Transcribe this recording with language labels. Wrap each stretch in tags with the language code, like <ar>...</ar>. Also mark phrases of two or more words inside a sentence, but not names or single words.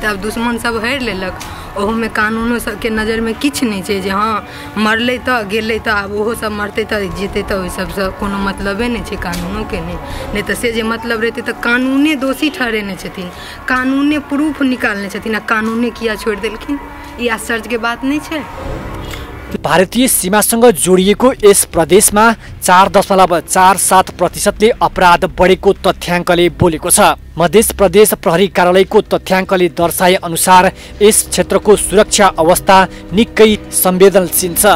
<mai>तऽ आब दुश्मन सब हरि लेलक, ओहोमे कानूनो सबके नज़र में किछु नहीं छै जे हाँ मरलै तऽ गेलै तऽ आब ओहो सब मरतै तऽ जेतै, तऽ ओहि सबसँ कोनो मतलबे नहीं छै कानूनो के। नहीं तऽ से जे मतलब रहतै तऽ कानूने दोषी ठहरेने छथिन, कानूने प्रूफ निकालने छथिन, आ कानूने किया छोड़ देलखिन। ई आश्चर्य के बात नहीं छै।</mai> <ne>भारतीय सीमासँग जोडिएको यस प्रदेशमा 4.47% अपराध बढेको तथ्याङ्कले बोलेको छ। मध्य प्रदेश प्रहरी कार्यालयको तथ्याङ्कले दर्शाए अनुसार यस क्षेत्रको सुरक्षा अवस्था निकै संवेदनशील छ।</ne>